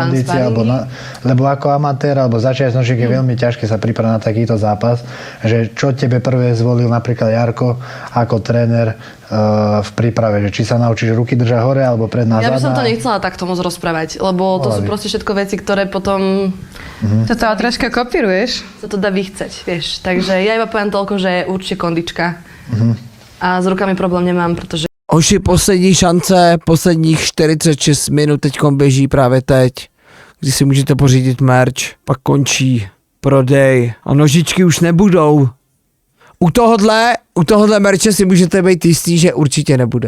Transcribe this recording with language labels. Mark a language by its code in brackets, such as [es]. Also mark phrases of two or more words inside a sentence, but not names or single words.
[sk] kondície, alebo lebo ako amatér, alebo začiatočník je veľmi ťažké sa pripraviť na takýto zápas, že čo tebe prvé zvolil napríklad Jarko ako tréner v príprave, že či sa naučíš ruky držať hore, alebo predná Ja by som zadná. to nechcela takto moc rozprávať, lebo to sú Pohľady. proste všetko veci, ktoré potom Toto ale troška kopíruješ. sa to dá vychceť, vieš. Takže ja iba poviem toľko, že určite kondička. A s rukami problém nemám, protože [cs] Hoši, poslední šance, posledních 46 minut teďkom běží právě teď, kdy si můžete pořídit merch, pak končí prodej a nožičky už nebudou. U tohohle merče si můžete být jistý, že určitě nebude.